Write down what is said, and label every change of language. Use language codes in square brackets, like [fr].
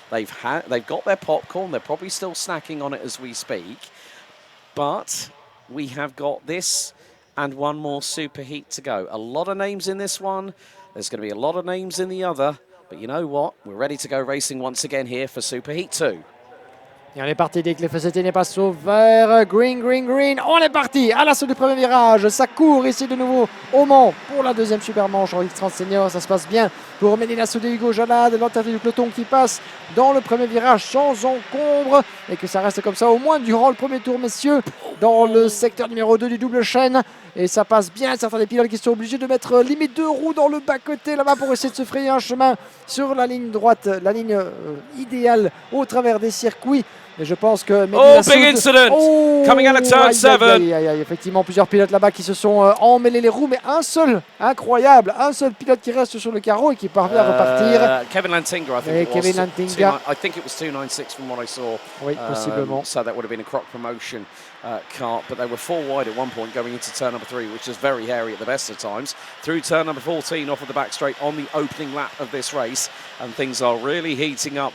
[en] They've got their popcorn. They're probably still snacking on it as we speak. But we have got this and one more Superheat to go. A lot of names in this one. There's going to be a lot of names in the other. But you know what? We're ready to go racing once again here for Superheat 2. [fr] Et on est parti dès que les faussetés n'est pas au vert. [en] Green, green, green. [fr] On est parti à l'assaut du premier virage. Ça court ici de nouveau au Mans pour la deuxième super manche en X30 Senior. Ça se passe bien pour Mehdi Lassoud et Hugo Jalad. L'entrée du peloton qui passe dans le premier virage sans encombre. Et que ça reste comme ça au moins durant le premier tour, messieurs, dans le secteur numéro 2 du double chaîne. Et ça passe bien. Certains des pilotes qui sont obligés de mettre limite 2 roues dans le bas-côté là-bas pour essayer de se frayer un chemin sur la ligne droite, la ligne idéale au travers des circuits. Et je pense que [en] big incident coming out of turn 7. [fr] Effectivement, plusieurs pilotes là-bas qui se sont emmêlés les roues, mais un seul, incroyable, un seul pilote qui reste sur le carreau et qui parvient à repartir. [en] Kevin Lantinga, I think it was 296 from what I saw. [fr] Oui, possiblement. [en] So that would have been a Croc Promotion cart, but they were 4 wide at one point going into turn number 3, which is very hairy at the best of times. Through turn number 14 off of the back straight on the opening lap of this race, and things are really heating up.